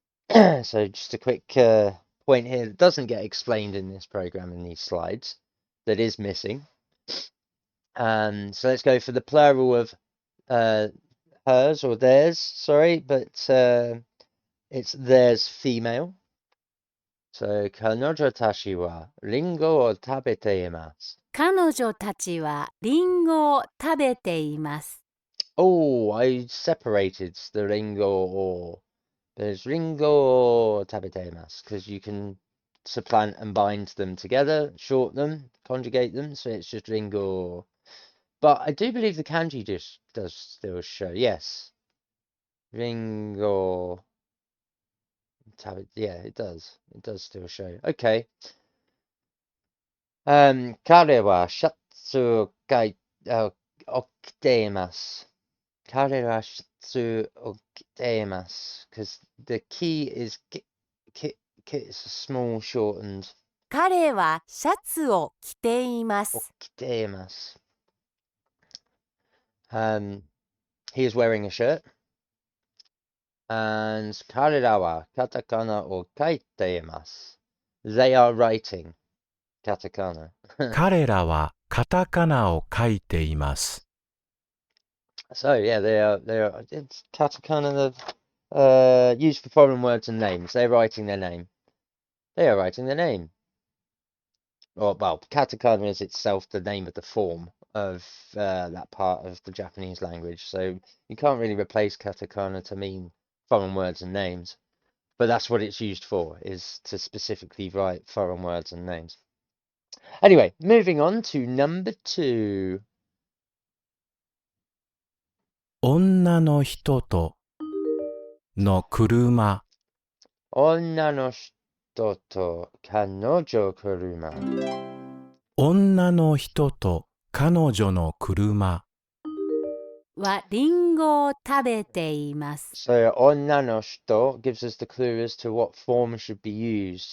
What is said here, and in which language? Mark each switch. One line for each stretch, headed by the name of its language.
English: So just a quick point here that doesn't get explained in this program in these slides, that is missing. So let's go for the plural of hers or theirs, sorry, but it's theirs female.
Japanese: So, 彼女たちはリンゴを食べています。彼女たちはリンゴを食べています。
English: Oh, I separated the ringo or. There's ringo or tabiteimas, because you can supplant and bind them together, short them, conjugate them, so it's just ringo. But I do believe the kanji just does still show, yes. Ringo. Yeah, it does. It does still show. Okay.
Japanese: 彼はシャツを着ています。彼はシャツを着ています。
English: Because the key is it's small shortened.
Japanese: 彼はシャツを着ています。着ています。
English: He is wearing a shirt.
Japanese: And 彼らはカタカナを書いています。
English: They are writing katakana.
Japanese: 彼らはカタカナを書いています。
English: So yeah, it's katakana used for foreign words and names. They're writing their name. They are writing their name. Or well, katakana is itself the name of the form of that part of the Japanese language. So you can't really replace katakana to mean foreign words and names. But that's what it's used for, is to specifically write foreign words and names. Anyway, moving on to number 2.
Japanese: 女の人との車。女の人と彼女車。女の人と彼女の車。はリンゴを食べています。
English: So 女の人 gives us the clue as to what form should be used.